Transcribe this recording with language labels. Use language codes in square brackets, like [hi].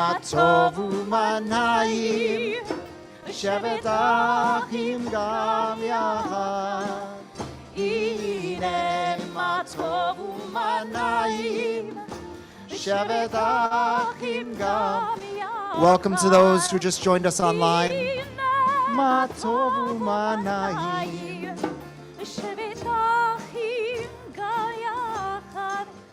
[he] טוב ומנעים, שבת אחים גם יחד. הנה מה טוב ומנעים, שבת אחים גם יחד. [en] Welcome to those who just joined us online. [he] מה טוב ומנעים, שבת אחים גם יחד.